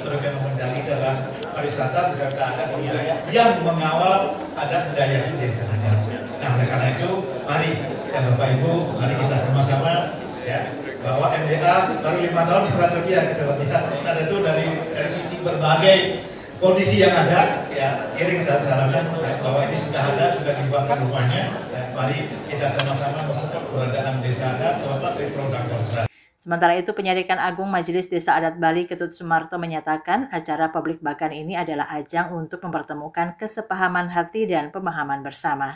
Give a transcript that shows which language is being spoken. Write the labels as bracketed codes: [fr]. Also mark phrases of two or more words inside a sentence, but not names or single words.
[id] Perekonomian Bali adalah pariwisata beserta adat budaya yang mengawal adat budaya itu desa adat. Nah, oleh karena itu mari ya Bapak Ibu, mari kita sama-sama ya, bahwa MDA baru 5 tahun terbatas dia gitu loh ya. Nah, itu dari sisi berbagai kondisi yang ada ya, iring sarangan ya, bahwa ini sudah ada, sudah dibuatkan rumahnya ya, mari kita sama-sama mensupport keberadaan desa adat terlepas dari pro dan kontra. Sementara itu, Penyelidikan Agung Majelis Desa Adat Bali Ketut Sumarto menyatakan acara Publik Bagan ini adalah ajang untuk mempertemukan kesepahaman hati dan pemahaman bersama.